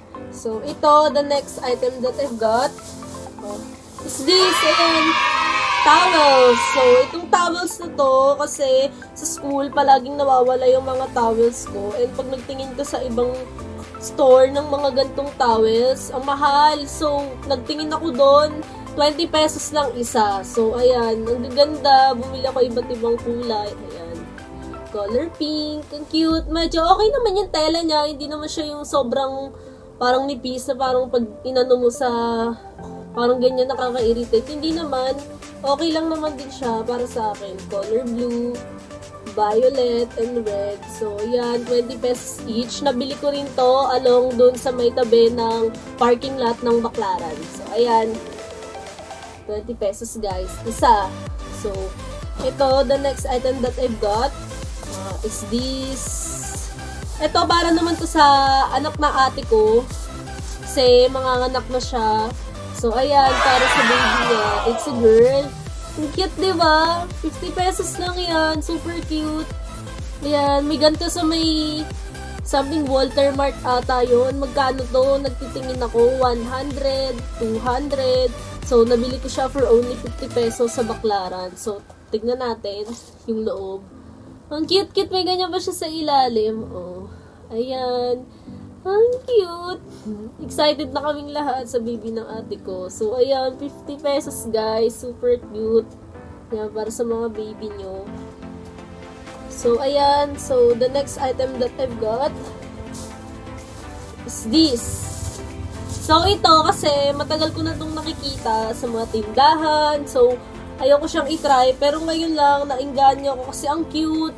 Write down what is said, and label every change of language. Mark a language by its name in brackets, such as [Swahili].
[English] So, [Filipino] ito, [English] the next item that I've got is this, ayan, towels. [Filipino] So, itong towels na to, kasi sa school, palaging nawawala yung mga towels ko. And pag nagtingin ka sa ibang store ng mga gantong towels, ang mahal. So, nagtingin ako doon, 20 pesos lang isa. So, ayan, ang gaganda. Bumili ako iba't ibang kulay. Ayan, color pink. Ang cute. Medyo okay naman yung tela niya. Hindi naman siya yung sobrang parang nipis na parang pag inano mo sa parang ganyan nakaka-irritate. Hindi naman. Okay lang naman din siya para sa akin. [English] Color blue, violet, and red. [Filipino] So, yan, 20 pesos each. Nabili ko rin to along dun sa may tabi ng parking lot ng Baclaran. So, ayan, 20 pesos, guys. Isa. [English] So, ito, the next item that I've got is this. [Filipino] Ito, para naman to sa anak na ate ko. Kasi, manganganak na siya. So, ayan, para sa baby niya. [English] It's a girl. [Filipino] Ang cute, diba? 50 pesos lang yan. Super cute. Ayan, may ganito sa may something Walter Mart ata yun. Magkano to? Nagtitingin ako. 100, 200. So, nabili ko siya [English] for only 50 pesos [Filipino] sa Baclaran. So, tignan natin yung loob. Ang cute-cute. May ganyan pa siya sa ilalim. Oh, ayan. Ang cute. Excited na kaming lahat sa baby ng ate ko. So, ayan, 50 pesos, guys. Super cute. Yan, para sa mga baby nyo. So, ayan. [English] So, the next item that I've got is this. [Filipino] So, ito kasi matagal ko na itong nakikita sa mga tindahan. So, ayoko siyang itry. Pero ngayon lang, nainganyo ako kasi ang cute.